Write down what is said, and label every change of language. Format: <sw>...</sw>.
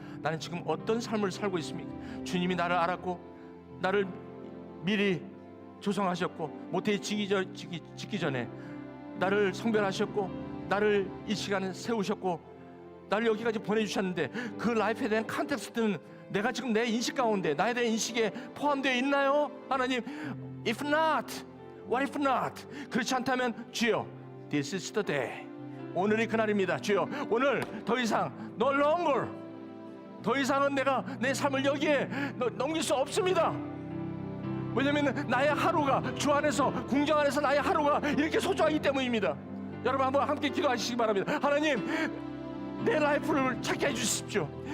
<ko>나는 지금 어떤 삶을 살고 있습니까? 주님이 나를 알았고 나를 미리 조성하셨고 모태에 짓기 전에 나를 성별하셨고 나를 이 시간에 세우셨고 나를 여기까지 보내주셨는데 그 라이프에 대한 컨텍스트는 내가 지금 내 인식 가운데 나에 대한 인식에 포함되어 있나요? 하나님,</ko> <en>if not, what if not?</en> <ko>그렇지 않다면 주여,</ko> <en>this is the day.</en> <ko>오늘이 그날입니다. 주여, 오늘 더 이상</ko> <en>no longer,</en> <ko>더 이상은 내가 내 삶을 여기에 넘길 수 없습니다. 왜냐하면 나의 하루가 주 안에서, 궁정 안에서 나의 하루가 이렇게 소중하기 때문입니다. 여러분 한번 함께 기도하시기 바랍니다. 하나님, 내 라이프를 찾게 해주십시오.</ko>